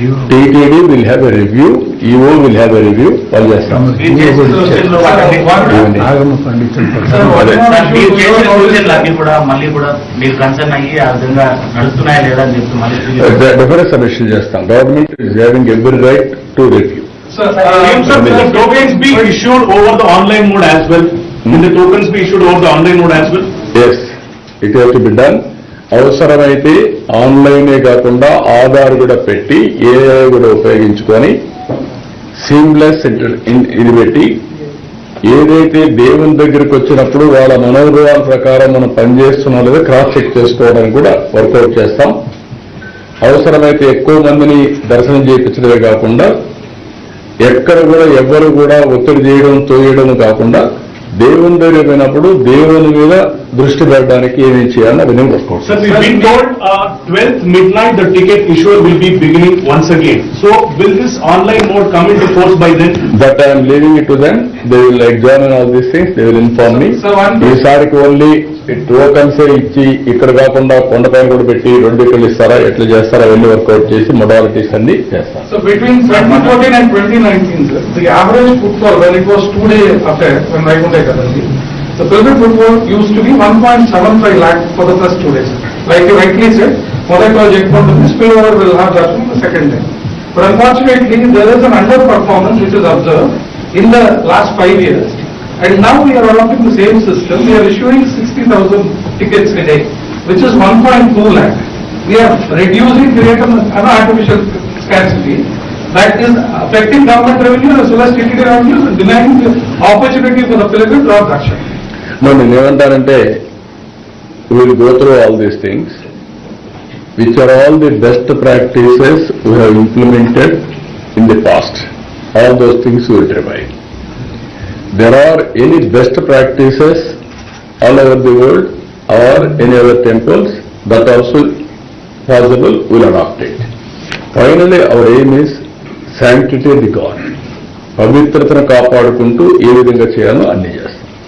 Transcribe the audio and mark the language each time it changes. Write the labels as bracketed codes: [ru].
[en] TTD will have a review, EO will have a review, [te] వాళ్ళు చేస్తాం. మీరు చేసిన సూచనలు ఆగమ పండితులు మీరు చేసిన సూచనలు అన్ని కూడా మళ్ళీ కూడా మీరు కన్సర్న్ అయ్యి ఆ విధంగా నడుస్తున్నాయా లేదా అని చెప్పి మళ్ళీ డెఫినెట్ సమీక్ష చేస్తాం. [en] Government is having every right to review. Sir, Will the tokens be issued over the online mode as well? Will the tokens be issued over the online mode as well? Yes, it have to be done. [te] అవసరమైతే ఆన్లైనే కాకుండా ఆధార్ కూడా పెట్టి AI కూడా ఉపయోగించుకొని seamless ఇది పెట్టి ఏదైతే దేవుని దగ్గరికి వచ్చినప్పుడు వాళ్ళ మనోభావాల ప్రకారం మనం పనిచేస్తున్నా లేదా క్రాస్ చెక్ చేసుకోవడానికి కూడా వర్కౌట్ చేస్తాం. అవసరమైతే ఎక్కువ మందిని దర్శనం చేయించడమే కాకుండా ఎక్కడ కూడా ఎవ్వరు కూడా ఒత్తిడి చేయడం తోయడం కాకుండా దేవుని దగ్గర పోయినప్పుడు దేవుని మీద దృష్టి పెట్టడానికి ఏమేం చేయాలని అవన్నీ work out. [en] Sir, we've been told 12th midnight the ticket issuer will be beginning once again. So will this online mode come into force by then? But I am leaving it to them. They will examine all these things. They will inform me. [te] ఈసారికి only tokens ఇచ్చి ఇక్కడ కాకుండా కొండపైన కూడా పెట్టి 2 ఇక్కడ ఇస్తారా, ఎట్లా చేస్తారా అవన్నీ వర్కౌట్ చేసి మొడాలిటీస్ అన్ని చేస్తారు. [en] So between 2014 and 2019, sir, the average footfall when it was 2-day affair, when Vaikunta Ekadasi, the pilgrim footfall used to be 1.75 lakh for the first 2 days. Like you rightly said, Modaka checkpoint the spillover will have that on the second day. But unfortunately, there is an underperformance which is observed in the last 5 years. And now we are adopting the same system. We are issuing 60,000 tickets a day, which is 1.2 lakh. We are reducing, creating an artificial scarcity that is affecting government revenue as well as TTD revenues and denying the opportunity for the pilgrim to have action. [te] నేను ఏమంటానంటే [en] Will go through all these things which are all the best practices we have implemented in the past. All those things will revive. There are any best practices all over the world or any other temples that also possible will adopt it. Finally, our aim is sanctity of the God. [te] పవిత్రతను కాపాడుకుంటూ ఏ విధంగా చేయాలో అన్ని చేస్తాం.